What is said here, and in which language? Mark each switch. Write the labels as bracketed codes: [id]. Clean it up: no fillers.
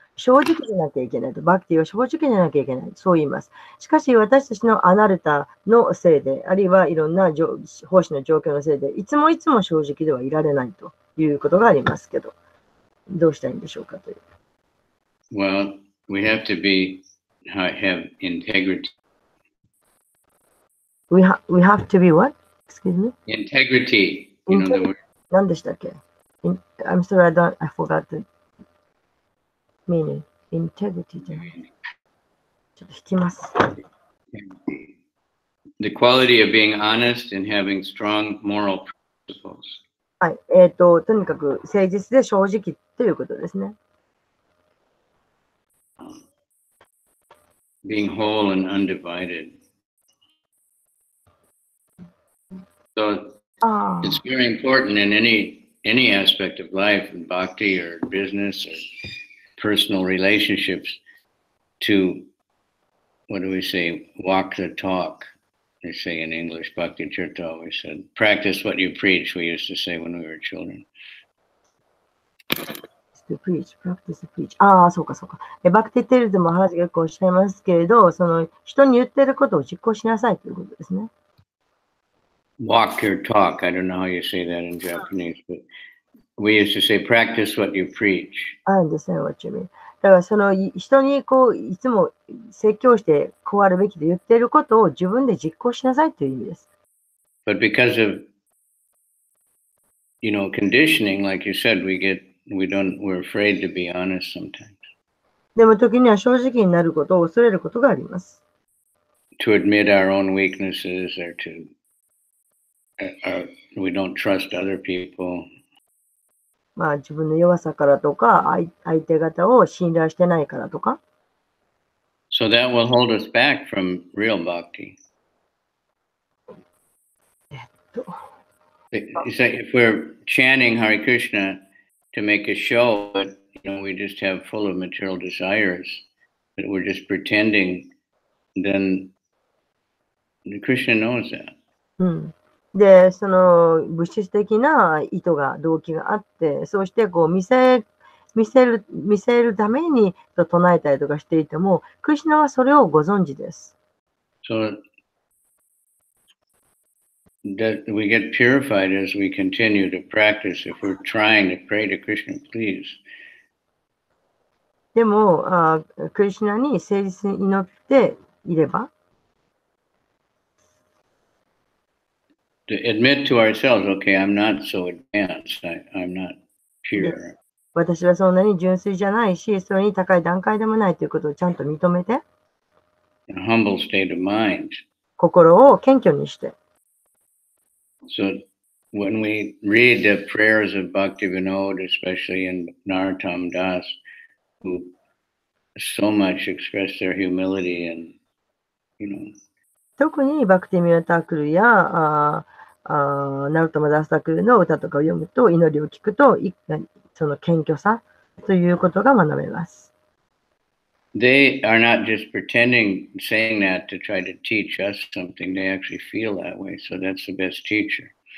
[ja] 正直でなきゃいけないと。バクティは正直でなきゃいけない。そう言います。しかし私たちのアナルタのせいで、あるいはいろんな奉仕の状況のせいで、いつも正直ではいられないということがありますけど、どうしたらいいんでしょうかという。 [en] Well, we have to have integrity. We have to be what? Excuse me? Integrity. The word. [ja] 何でしたっけ? [en] I'm sorry, I forgot the meaning. [ja] Integrity じゃない。ちょっと引きます。 [en] The quality of being honest and having strong moral principles. [ja] はい。とにかく誠実で正直ということですね。 [en] Being whole and undivided. So it's very important in any aspect of life, in bhakti or business or personal relationships, to, what do we say, walk the talk. They say in English, Bhakti Tirtha always said, practice what you preach, we used to say when we were children. To preach, practice preach. [ja] そうかそうか。バクティテルズもマハラジがよくおっしゃいますけれど、その人に言ってることを実行しなさいということですね。 [en] Walk your talk. I don't know how you say that in Japanese, but we used to say, practice what you preach. [ja] ですね、 [en] what you mean. [ja] だからその人にいつも説教してこうあるべきと言っていることを自分で実行しなさいという意味です。 [en] But because of, conditioning, like you said, we're afraid to be honest sometimes. [ja] でも時には正直になることを恐れることがあります。 [en] To admit our own weaknesses or we don't trust other people. [ja] まあ自分の弱さからとか、相手方を信頼してないからとか。 [en] So that will hold us back from real bhakti. If we're chanting Hare Krishna to make a show, but we just have full of material desires, that we're just pretending, then Krishna knows that. [ja] で、その物質的な意図が、動機があって、そうして見せるために唱えたりとかしていても、クリシュナはそれをご存知です。 [en] So that we get purified as we continue to practice. If we're trying to pray to Krishna, please. [ja] でも、クリシュナに誠実に祈っていれば、 [en] to admit to ourselves, okay, I'm not so advanced. I'm not pure. [ja] 私はそんなに純粋じゃないし、それに高い段階でもないということをちゃんと認めて。 [en] a humble state of mind. [ja] 心を謙虚にして。 [en] So when we read the prayers of Bhaktivinoda, especially in Narottam Das, who so much express their humility and, [ja] 特にバクティミュータークルやナルトマダスタクルの歌とかを読むと、祈りを聞くと、その謙虚さということが学べます。 [en] They are not just pretending, saying that to try to teach us something. They actually feel that way. So that's the best teacher.